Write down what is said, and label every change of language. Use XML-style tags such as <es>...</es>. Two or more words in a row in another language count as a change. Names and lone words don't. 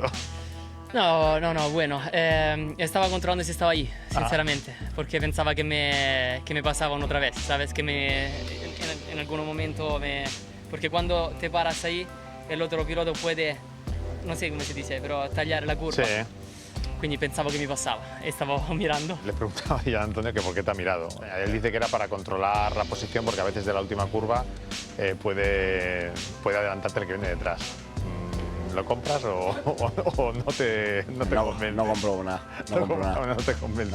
<es>No, bueno, estaba controlando si estaba ahí, sinceramente, porque pensaba que me pasaban otra vez, ¿sabes? Que en algún momento Porque cuando te paras ahí, el otro piloto puede, no sé cómo se dice, pero</es> <it>tagliare la curva.</it> <es>Sí.</es> <it>Quindi pensavo che mi passava e stavo mirando.</it> <es>Le preguntaba yo a Antonio que por qué te ha mirado. Él dice que era para controlar la posición porque a veces de la última curva puede adelantarte el que viene detrás. ¿Lo compras o no te convence? No compro nada. No compro nada. No te convence.</es>